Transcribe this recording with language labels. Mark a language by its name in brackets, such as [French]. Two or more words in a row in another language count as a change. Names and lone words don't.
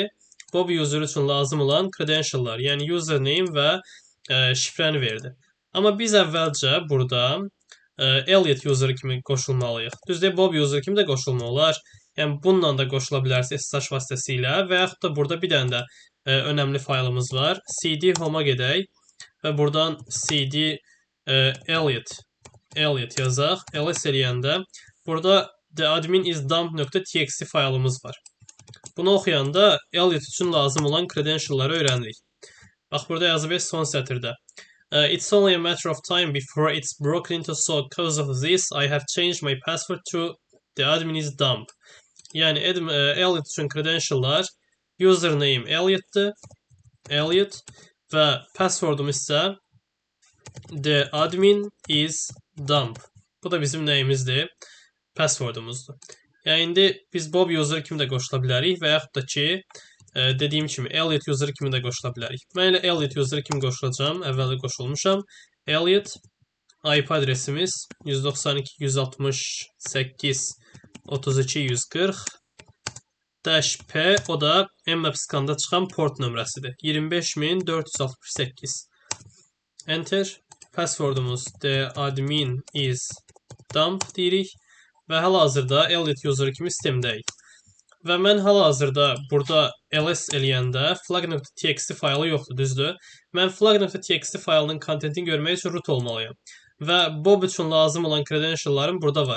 [Azerbaijani] Bob user üçün lazım olan credential'lar, yəni username və şifrəni verdi. Amma biz əvvəlcə burada Elliot user kimi qoşulmalıyıq. Düzdür, Bob user kimi də qoşulma olar. Yəni bununla da qoşula bilərsiniz SSH vasitəsilə və yaxud da burada bir dənə də önəmli faylımız var. CD home-a gedək və buradan CD Elliot yazaq. ls eləyəndə burada [English] the admin is dump.txt [Azerbaijani] faylımız var. Bunu oxuyanda Elliot üçün lazım olan credential'ları öyrənirik. Bax, burada yazıb son sətirdə. [English] It's only a matter of time before it's broken into, so because of this, I have changed my password to the admin is dump. [Azerbaijani] Yəni Elliot üçün credential'lar username Elliot'dır. Elliot və passwordum isə [English] the admin is dump. [Azerbaijani] Bu da bizim nəyimizdir? Passwordumuzdur. Yəni indi biz Bob user kimi də qoşula bilərik və yaxud da ki, dediyim kimi Elliot user kimi də qoşula bilərik. Mən elə Elliot user kimi qoşulacağam. Əvvəldə qoşulmuşam. Elliot IP adresimiz 192.168.32.140 -p, o da mmap-skanda çıxan port nömrəsidir. 25468. Enter. Passwordumuz [English] the admin is dump [Azerbaijani] deyirik. Və hal-hazırda Elliot user kimi sistemdəyik. Və mən hal-hazırda burada ls eləyəndə flag.txt faylı yoxdur, düzdür? Mən flag.txt faylının kontentini görmək üçün root olmalıyam. Və Bob üçün lazım olan credential'larım burada var.